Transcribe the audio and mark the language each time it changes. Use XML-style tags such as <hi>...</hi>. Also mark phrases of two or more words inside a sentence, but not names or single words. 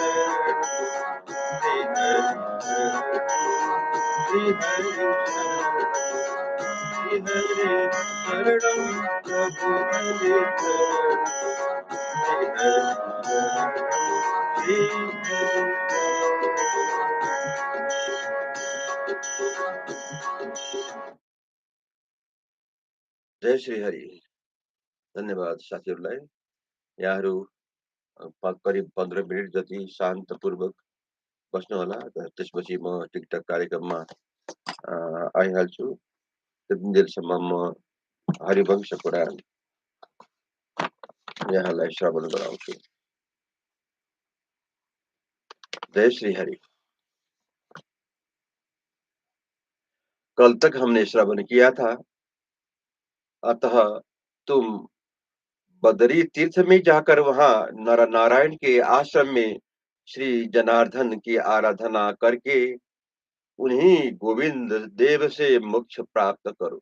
<sa>शरणं श्री हरि शरणं प्रभु हरि जय श्री हरि।</sa> <ne>धन्यवाद साथीहरूलाई। यहाँहरू करिब 15 मिनट जति शान्तपूर्वक बस्नुहोला र त्यसपछि म टिकटक कार्यक्रममा आइहाल्छु। त्यतिन्जेलसम्म म हरिवंश पुराण यहाँलाई श्रवण गराउँछु। जय श्री हरि।</ne> <hi>कल तक हमने श्रवण किया था, अतः तुम बदरी तीर्थ में जाकर वहां नर नारायण के आश्रम में श्री जनार्दन की आराधना करके उन्हीं गोविंद देव से मोक्ष प्राप्त करो।</hi>